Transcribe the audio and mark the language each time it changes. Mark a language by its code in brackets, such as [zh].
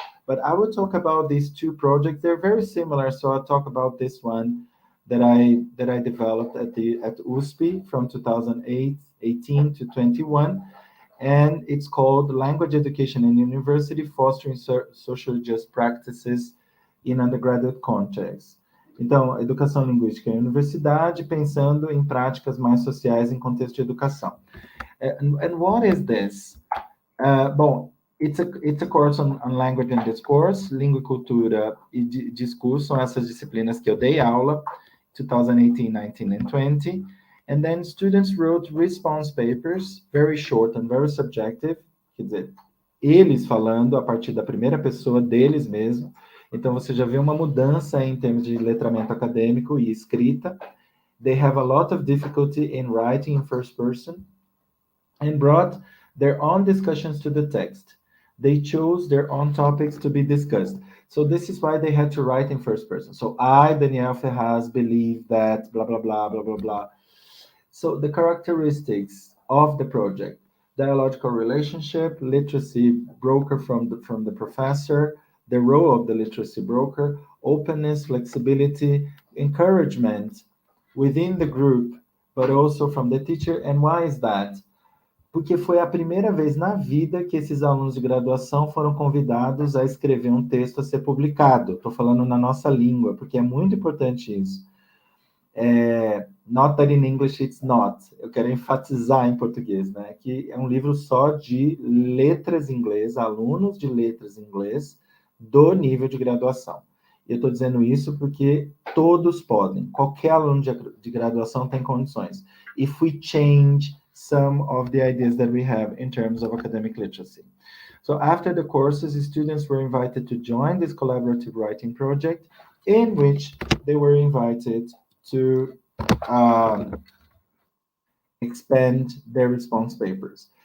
[en] But I will talk about these two projects. They're very similar, so I'll talk about this one that I developed at USP from 2018 to 21, and it's called Language Education in University: Fostering Social Just Practices in Undergraduate Context. [pt] Então, educação linguística em universidade, pensando em práticas mais sociais em contexto de educação. [en] And what is this? [pt] Bom, [en] it's a course on language and discourse, [pt] língua e cultura e discurso, são essas disciplinas que eu dei aula, [en] 2018, 19, and 20. And then students wrote response papers, very short and very subjective, [pt] quer dizer, eles falando a partir da primeira pessoa deles mesmo. Então, você já vê uma mudança em termos de letramento acadêmico e escrita. [en] They have a lot of difficulty in writing in first person and brought their own discussions to the text. They chose their own topics to be discussed. So this is why they had to write in first person. So I, Daniel Ferraz, believe that blah, blah, blah, blah, blah, blah. So the characteristics of the project: dialogical relationship, literacy broker from the professor, the role of the literacy broker, openness, flexibility, encouragement within the group, but also from the teacher. And why is that? [pt] Porque foi a primeira vez na vida que esses alunos de graduação foram convidados a escrever um texto a ser publicado. Estou falando na nossa língua, porque é muito importante isso. [en] Not that in English it's not. [pt] Eu quero enfatizar em português, né? Que é um livro só de letras em inglês, alunos de letras em inglês do nível de graduação. E eu estou dizendo isso porque todos podem. Qualquer aluno de graduação tem condições. [en] If we change some of the ideas that we have in terms of academic literacy. So after the courses, students were invited to join this collaborative writing project, in which they were invited to expand their response papers.